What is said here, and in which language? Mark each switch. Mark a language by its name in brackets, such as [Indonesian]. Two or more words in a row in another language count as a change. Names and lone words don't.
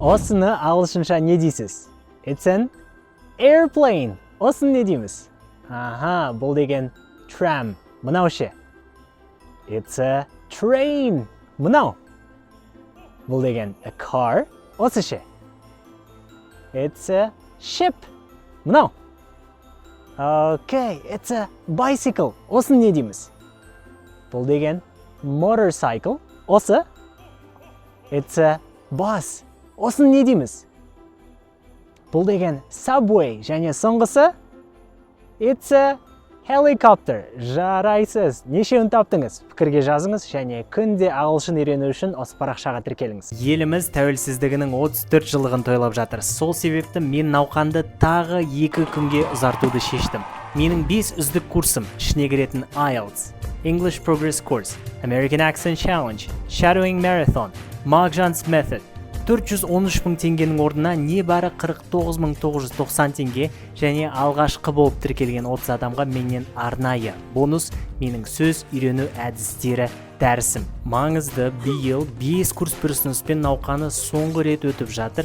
[Kazakh] Осыны ағылшынша не дейсіз? [English] It's an airplane. [Kazakh] Осын не дейміз? Аха, бұл деген tram. Мынау ше? [English] It's a train. [Kazakh] Мынау. Бұл деген [English] a car. [Kazakh] Осы ше? [English] It's a ship. Мынау. Okay, it's a bicycle. [Kazakh] Осын не дейміз? Бұл деген motorcycle. Осы? [English] It's a bus. [Kazakh] Осын не дейміз? Бұл деген subway. Және соңғысы? [English] It's a helicopter. [Kazakh] Жарайсыз. Нешеуін таптыңыз? Пікірге жазыңыз және күнде ағылшын үйрену үшін осы парақшаға тіркеліңіз. Еліміз тәуелсіздігінің 34 жылдығын тойлап жатыр. Сол себепті мен науқанды тағы 2 күнге ұзартуды шештім. Менің 5 үздік курсым ішіне кіретін IELTS, English Progress Course, American Accent Challenge, Shadowing Marathon, Mark-Jones Method 413 мың теңгенің орнына небәрі 49.990 теңге және алғашқы болып тіркелген 30 адамға менен арнайы бонус менің сөз үйрену әдістері дәрісім. Маңызды биыл 5 курс бір ұсыныспен науқаны соңғы рет өтіп жатыр.